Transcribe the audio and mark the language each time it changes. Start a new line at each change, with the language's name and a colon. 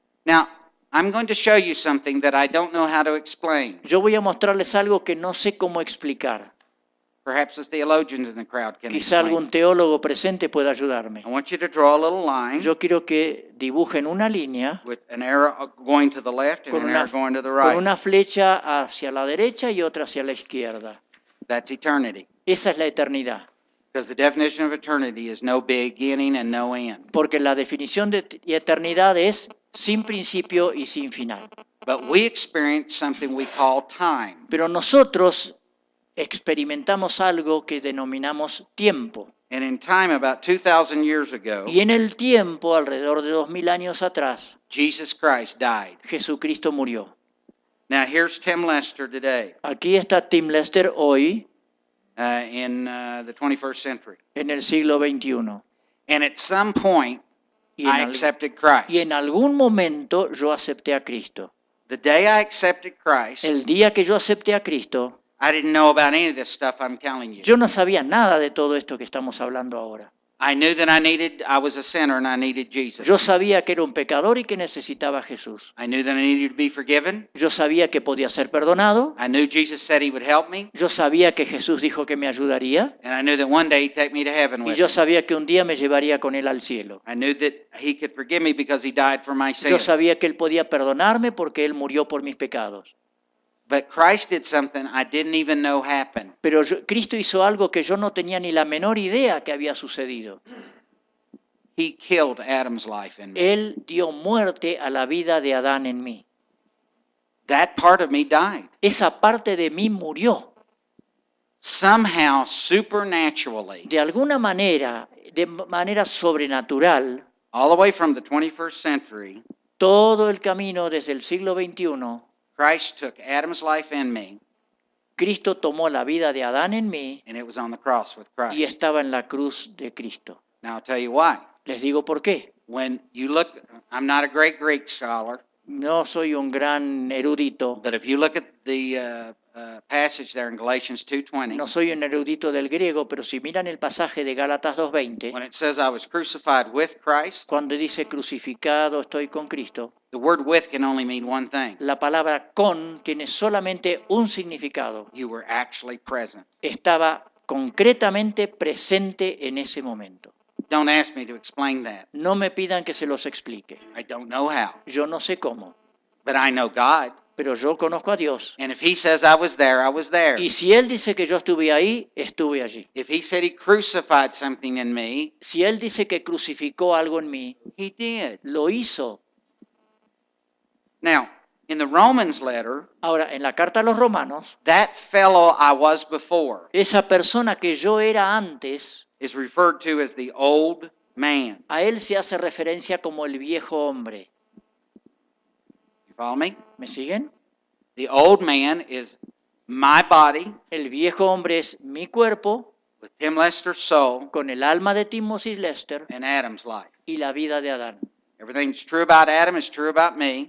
English: Now, I'm going to show you something that I don't know how to explain.
Spanish: Yo voy a mostrarles algo que no sé cómo explicar.
English: Perhaps the theologians in the crowd can
Spanish: Quizá
English: explain.
Spanish: algún teólogo presente pueda ayudarme.
English: I want you to draw a little line
Spanish: Yo quiero que dibujen una línea
English: with an arrow going to the left and
Spanish: con
English: an
Spanish: una,
English: arrow going to the
Spanish: con
English: right.
Spanish: una flecha hacia la derecha y otra hacia la izquierda.
English: That's eternity.
Spanish: Esa es la eternidad.
English: Because the definition of eternity is no beginning and no end.
Spanish: Porque la definición de eternidad es sin principio y sin final.
English: But we experience something we call time.
Spanish: Pero nosotros experimentamos algo que denominamos tiempo.
English: And in time, about 2,000 years ago,
Spanish: Y en el tiempo, alrededor de 2000 años atrás,
English: Jesus Christ died.
Spanish: Jesucristo murió.
English: Now, here's Tim Lester today
Spanish: Aquí está Tim Lester hoy,
English: in the 21st century.
Spanish: en el siglo XXI.
English: And at some point,
Spanish: Y
English: I
Spanish: en,
English: accepted
Spanish: y
English: Christ.
Spanish: en algún momento yo acepté a Cristo.
English: The day I accepted Christ,
Spanish: El día que yo acepté a Cristo,
English: I didn't know about any of this stuff I'm telling you.
Spanish: yo no sabía nada de todo esto que estamos hablando ahora.
English: I knew that I was a sinner and I needed Jesus.
Spanish: Yo sabía que era un pecador y que necesitaba a Jesús.
English: I knew that I needed to be forgiven.
Spanish: Yo sabía que podía ser perdonado.
English: I knew Jesus said he would help me.
Spanish: Yo sabía que Jesús dijo que me ayudaría.
English: And I knew that one day he'd take me to heaven
Spanish: Y
English: with
Spanish: yo
English: him.
Spanish: sabía que un día me llevaría con él al cielo.
English: I knew that he could forgive me because he died for my
Spanish: Yo
English: sins.
Spanish: sabía que él podía perdonarme porque él murió por mis pecados.
English: But Christ did something I didn't even know happened.
Spanish: Pero Cristo hizo algo que yo no tenía ni la menor idea que había sucedido.
English: He killed Adam's life in me.
Spanish: Él dio muerte a la vida de Adán en mí.
English: That part of me died.
Spanish: Esa parte de mí murió.
English: Somehow, supernaturally,
Spanish: De alguna manera, de manera sobrenatural,
English: all the way from the 21st century,
Spanish: todo el camino desde el siglo XXI,
English: Christ took Adam's life in me,
Spanish: Cristo tomó la vida de Adán en mí
English: and it was on the cross with
Spanish: y
English: Christ.
Spanish: estaba en la cruz de Cristo.
English: Now, I'll tell you why.
Spanish: Les digo por qué.
English: When you look, I'm not a great Greek scholar,
Spanish: No soy un gran erudito,
English: but if you look at the passage there in Galatians 2:20,
Spanish: no soy un erudito del griego, pero si miran el pasaje de Gálatas 2:20,
English: when it says I was crucified with Christ,
Spanish: cuando dice crucificado estoy con Cristo,
English: the word with can only mean one thing.
Spanish: la palabra con tiene solamente un significado.
English: You were actually present.
Spanish: Estaba concretamente presente en ese momento.
English: Don't ask me to explain that.
Spanish: No me pidan que se los explique.
English: I don't know how,
Spanish: Yo no sé cómo,
English: but I know God.
Spanish: pero yo conozco a Dios.
English: And if he says I was there, I was there.
Spanish: Y si Él dice que yo estuve ahí, estuve allí.
English: If he said he crucified something in me,
Spanish: Si Él dice que crucificó algo en mí,
English: he did.
Spanish: lo hizo.
English: Now, in the Romans letter,
Spanish: Ahora, en la carta a los romanos,
English: that fellow I was before
Spanish: esa persona que yo era antes,
English: is referred to as the old man.
Spanish: a Él se hace referencia como el viejo hombre.
English: You follow me?
Spanish: ¿Me siguen?
English: The old man is my body
Spanish: El viejo hombre es mi cuerpo
English: with Tim Lester's soul
Spanish: con el alma de Timothy Lester
English: and Adam's life.
Spanish: y la vida de Adán.
English: Everything that's true about Adam is true about me.